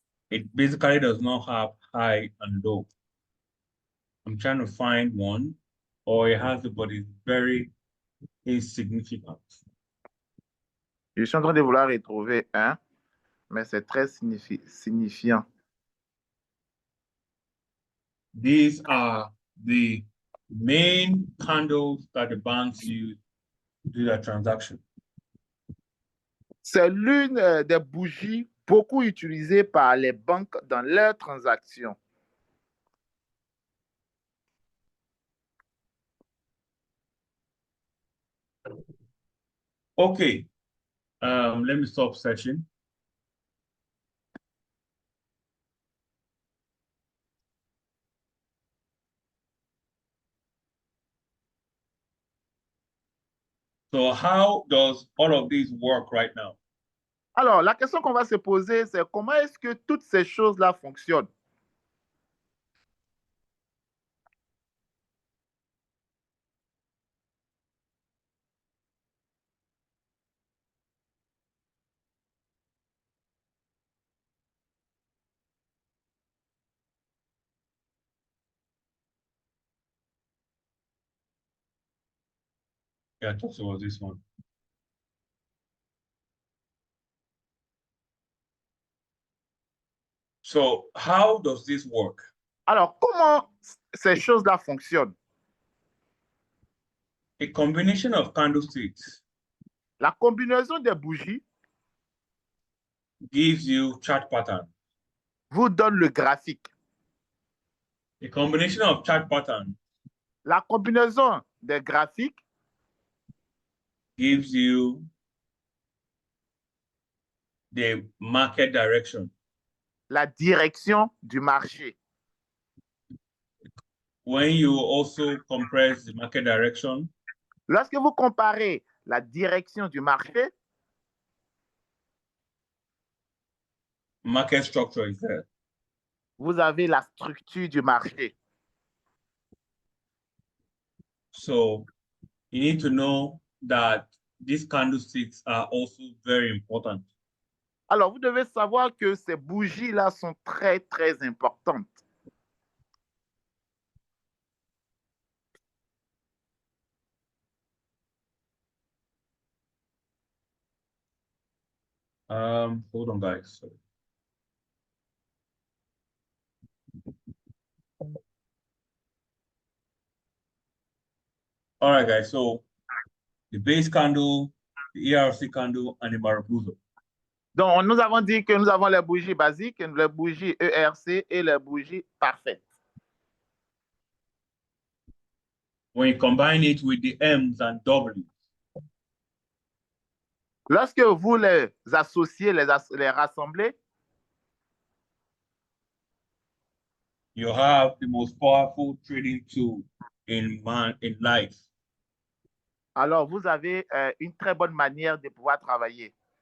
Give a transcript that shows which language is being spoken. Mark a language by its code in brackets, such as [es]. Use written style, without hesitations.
[en] It basically does not have high and low. I'm trying to find one, or it has it, but it's very insignificant. [fr] Je suis en train de vouloir retrouver un, mais c'est très signifiant. [en] These are the main candles that the banks use to do that transaction. [fr] C'est l'une des bougies beaucoup utilisées par les banques dans leurs transactions. [en] Okay. Let me stop session. So how does all of this work right now? [fr] Alors, la question qu'on va se poser, c'est comment est-ce que toutes ces choses-là fonctionnent? [en] Yeah, I thought it was this one. So how does this work? [fr] Alors, comment ces choses-là fonctionnent? [en] A combination of candlesticks [fr] La combinaison des bougies [en] gives you chart pattern. [fr] vous donne le graphique. [en] A combination of chart pattern [fr] La combinaison des graphiques [en] gives you the market direction. [fr] la direction du marché. [en] When you also compress the market direction, [fr] Lorsque vous comparez la direction du marché, [en] market structure is there. [fr] vous avez la structure du marché. [en] So you need to know that these candlesticks are also very important. [fr] Alors, vous devez savoir que ces bougies-là sont très, très importantes. [en] Hold on, guys. Sorry. All right, guys. So the base candle, the ERC candle, and the Marabuza. [fr] Donc, nous avons dit que nous avons les bougies basiques, les bougies ERC et les bougies parfaites. [en] When you combine it with the M's and W's, [fr] Lorsque vous les associez, les rassemblez, [en] you have the most powerful trading tool in life. [fr] alors vous avez une très bonne manière de pouvoir travailler.